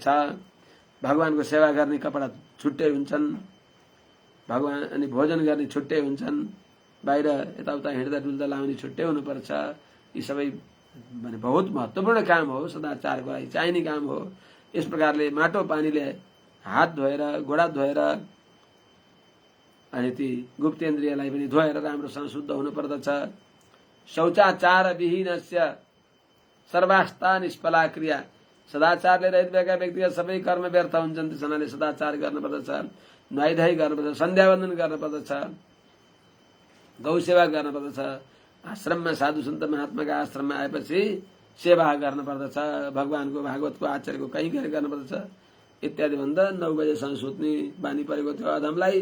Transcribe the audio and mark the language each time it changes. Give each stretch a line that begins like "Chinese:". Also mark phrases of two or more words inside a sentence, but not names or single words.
Nepali: भगवानको सेवा गर्ने कपडा छुट्टै हुन्छन्, भगवान अनि भोजन गर्ने छुट्टै हुन्छन्, बाहिर यताउता हिँड्दा डुल्दा लाउने छुट्टै हुनुपर्छ। यी सबै भने बहुत महत्त्वपूर्ण काम हो, सदाचारको लागि चाहिने काम हो। यस प्रकारले माटो पानीले हात धोएर, घोडा धोएर अनि ती गुप्तेन्द्रियलाई पनि धोएर राम्रोसँग शुद्ध हुनु पर्दछ।
Sanskrit: शौचाचार विहीनस्य सर्वास्ता निष्फला क्रिया,
Nepali: सदाचारले रहित भएका व्यक्तिगत सबै कर्म व्यर्थ हुन्छन्। त्यस हुनाले सदाचार गर्नुपर्दछ, नुहाइधुवाइ गर्नुपर्दछ, सन्ध्यावन्दन गर्नुपर्दछ, गौ सेवा गर्नुपर्दछ। आश्रममा साधु सन्त महात्माका आश्रममा आएपछि सेवा गर्नुपर्दछ, भगवानको भागवतको आचार्यको कहीँ गएर गर्नुपर्दछ इत्यादि भन्दा 9 बजेसम्म सुत्ने बानी परेको थियो अधमलाई।